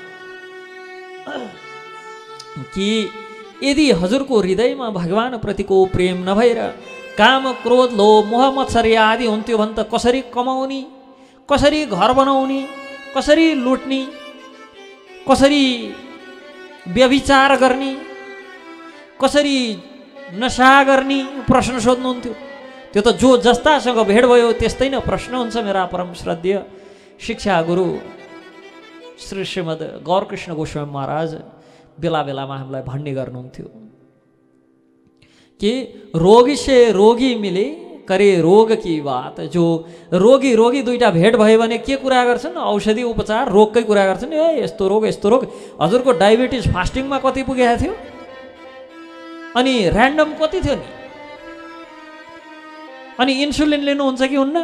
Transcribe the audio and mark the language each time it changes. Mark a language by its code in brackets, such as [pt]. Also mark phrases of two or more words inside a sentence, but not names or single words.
[ne] कि यदि हजुरको हृदयमा भगवान प्रतिको प्रेम नभएर काम, क्रोध, लोभ, मोह, मत्सर्य आदि हुन्थ्यो भने त कसरी कमाउने, कसरी घर बनाउने, कसरी लुट्ने, कसरी व्यभिचार गर्ने, कसरी नशा गर्ने प्रश्न सोध्नुहुन्थ्यो। त्यो त जो जस्तासँग भेट भयो त्यस्तै नै प्रश्न हुन्छ। मेरा परम श्रद्धेय शिक्षा गुरु श्री श्रीमद् गौरकृष्ण गोस्वामी महाराज बेला बेलामा हामीलाई भन्ने गर्नुहुन्थ्यो कि [hi] रोगी से रोगी मिले करे रोग की बात। [ne] जो रोगी रोगी दुईटा भेट भयो भने के कुरा गर्छन्? औषधि उपचार, रोगकै कुरा गर्छन्। ए यस्तो रोग यस्तो रोग। हजुरको डायबिटिज फास्टिङमा कति पुगेको थियो? अनि ऱ्यान्डम कति थियो नि? अनि इन्सुलिन लिनुहुन्छ कि हुन्न?